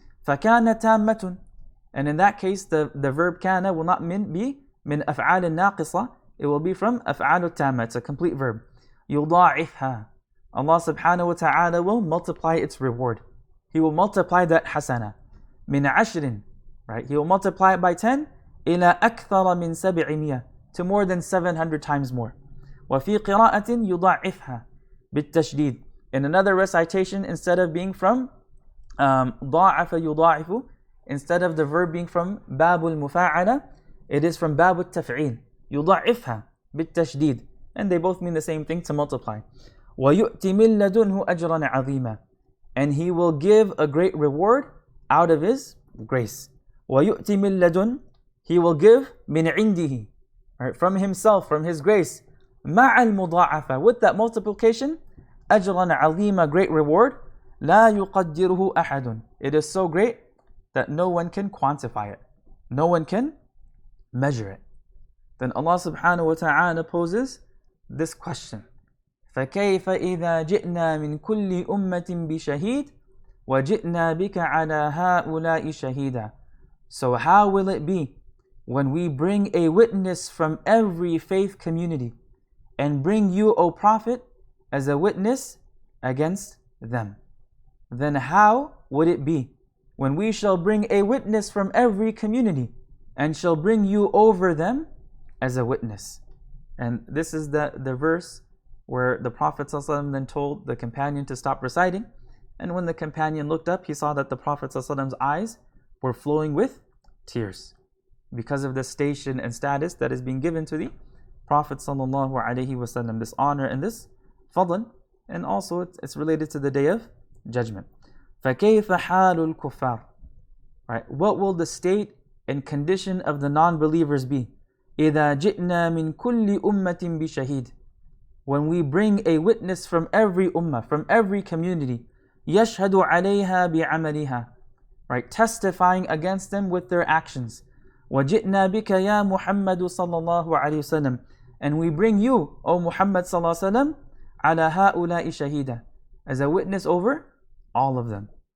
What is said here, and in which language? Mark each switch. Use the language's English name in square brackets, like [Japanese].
[Arabic] فكان تامة, [English] and in that case the verb kana will not be min af'al naqisa, it will be from af'al tamma, it's a complete verb. يضاعفها, Allah subhanahu wa ta'ala will multiply its reward. He will multiply that hasana. [Arabic] Min ashrin, [English] right? He will multiply it by 10, [Arabic] ila akthara min 700, [English] to more than 700 times more. [Arabic] وفي قراءة يضاعفها بالتشديد. [English] In another recitation, instead of being from [Arabic] ضاعف يضاعف, [English] instead of the verb being from [Arabic] باب المفاعلة, [English] it is from [Arabic] باب التفعيل. يضاعفها بالتشديد. [English] And they both mean the same thing, to multiply. [Arabic] ويؤتي من لدنه أجرا عظيما. [English] And he will give a great reward out of his grace. [Arabic] ويؤتي من لدن, [English] he will give [Arabic] من عنده, [English] right, from himself, from his grace. [Arabic] مع المضاعفة, [English] with that multiplication, [Arabic] أجرا عظيما, [English] great reward. [Arabic] لا يقدره أحد, [English] it is so great that no one can quantify it, no one can measure it. Then Allah subhanahu wa ta'ala poses this question: [Arabic] فكيف إذا جئنا من كل أمة بشهيد وجئنا بك على هؤلاء شهيدا. [English] So how will it be when we bring a witness from every faith community and bring you, O Prophet, as a witness against them? Then how would it be when we shall bring a witness from every community and shall bring you over them as a witness? And this is the verse where the Prophet ﷺ then told the companion to stop reciting. And when the companion looked up, he saw that the Prophet ﷺ's eyes were flowing with tears because of the station and status that is being given to the Prophet ﷺ, this honor and this fadl. And also it's related to the Day of Judgment. [Arabic] فَكَيْفَ حَالُ الْكُفَّارِ, [English] right? What will the state and condition of the non-believers be? [Arabic] إِذَا جِئْنَا مِنْ كُلِّ أُمَّةٍ بِشَهِيدٍ, [English] when we bring a witness from every ummah, from every community, [Arabic] يَشْهَدُ عَلَيْهَا بِعَمَلِهَا, [English] right, testifying against them with their actions. [Arabic] وَجِئْنَا بِكَ يَا مُحَمَّدُ صَلَّى اللَّهُ عَلَيْهِ وسلم, [English] and we bring you, O Muhammad [Arabic] صلى الله عليه وسلم, عَلَى هَؤُلَاءِ شَهِيدًا, [English] as a witness over all of them.